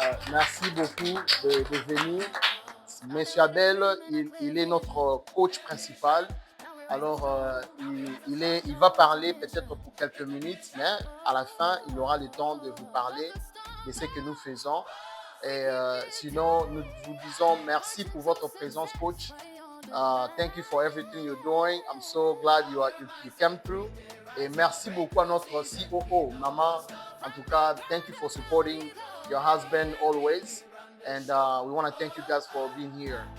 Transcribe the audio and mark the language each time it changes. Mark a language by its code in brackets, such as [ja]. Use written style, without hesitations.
[fr] Merci beaucoup de venir. Monsieur Abel, il est notre coach principal. Alors, il va parler peut-être pour quelques minutes, mais à la fin, il aura le temps de vous parler de ce que nous faisons. Et sinon, nous vous disons merci pour votre présence, coach. [en] Thank you for everything you're doing. I'm so glad you came through. [fr] Et merci beaucoup à notre COO, Maman. En tout cas, [en] thank you for supporting your husband always. And we want to thank you guys for being here.